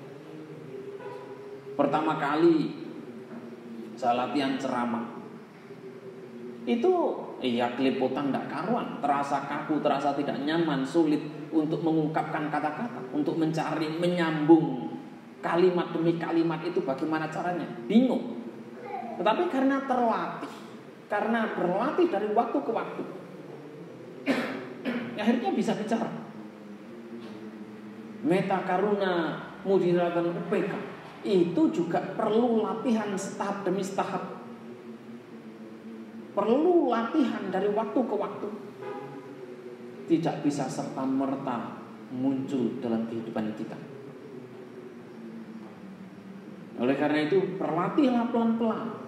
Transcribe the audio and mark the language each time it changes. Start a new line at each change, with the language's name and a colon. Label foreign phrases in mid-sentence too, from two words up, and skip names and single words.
Indonesian: Pertama kali saya latihan ceramah, itu keliputan tidak karuan, terasa kaku, terasa tidak nyaman, sulit untuk mengungkapkan kata-kata, untuk mencari, menyambung kalimat demi kalimat itu bagaimana caranya, bingung. Tetapi karena terlatih, karena berlatih dari waktu ke waktu, akhirnya bisa bicara. Metta, karuna, mudita dan UPK itu juga perlu latihan setahap demi setahap. Perlu latihan dari waktu ke waktu. Tidak bisa serta-merta muncul dalam kehidupan kita. Oleh karena itu, berlatihlah pelan-pelan.